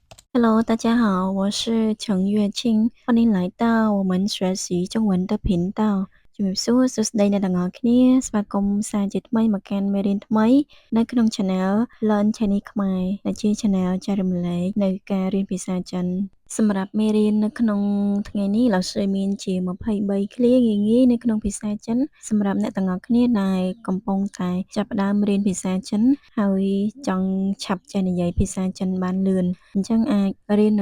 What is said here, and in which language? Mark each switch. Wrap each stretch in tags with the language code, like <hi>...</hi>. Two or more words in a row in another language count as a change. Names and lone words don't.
<zh>Hello，大家好，我是陈月清，欢迎来到我们学习中文的频道</zh> <km>ជំរាបសួរសួស្តីអ្នក ទាំងអស់គ្នាស្វាគមន៍សាជាថ្មីមកកាន់មេរៀនថ្មីនៅក្នុង Channel Learn Chinese ខ្មែរដែលជា Channel ចែករំលែកនៅការរៀនភាសាចិនសម្រាប់មេរៀននៅក្នុងថ្ងៃនេះលោកស្រីមានជា23ឃ្លាងាយៗនៅក្នុងភាសាចិនសម្រាប់អ្នកទាំងអស់គ្នាដែលកំពុងតែចាប់ផ្ដើមរៀនភាសាចិនហើយចង់ឆាប់ចេះនិយាយភាសាចិនបានលឿនអញ្ចឹងអាចរៀននៅ</km>